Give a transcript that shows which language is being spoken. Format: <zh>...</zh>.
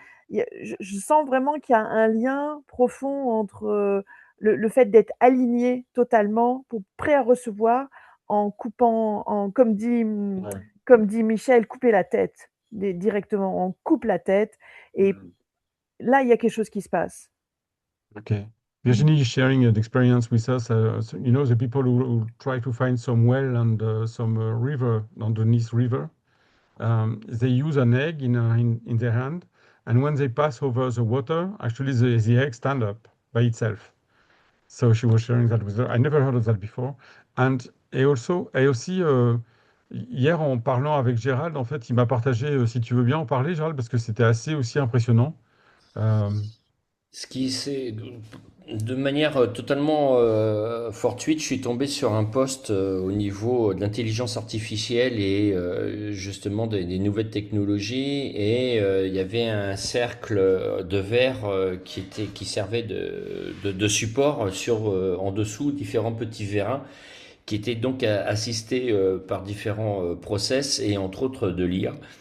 <fr>Je sens vraiment qu'il y a un lien profond entre le fait d'être aligné totalement, prêt à recevoir, en coupant, Ouais. comme dit Michel, couper la tête directement. On coupe la tête et Mm. là, il y a quelque chose qui se passe. Okay. Mm.</fr> <en>Virginie is sharing an experience with us. So, the people who try to find some well and some river underneath river, they use an egg in their hand, and when they pass over the water, actually the egg stand up by itself. So she was sharing that with her. I never heard of that before.</en> <fr>Et aussi, hier en parlant avec Gérald, en fait, il m'a partagé, si tu veux bien en parler, Gérald, parce que c'était assez aussi impressionnant. Euh, Ce qui c'est De manière totalement fortuite, je suis tombé sur un post au niveau de l'intelligence artificielle et justement des nouvelles technologies et il y avait un cercle de verre qui servait de support sur en dessous différents petits vérins qui étaient donc assistés par différents process et entre autres de l'IA.</fr>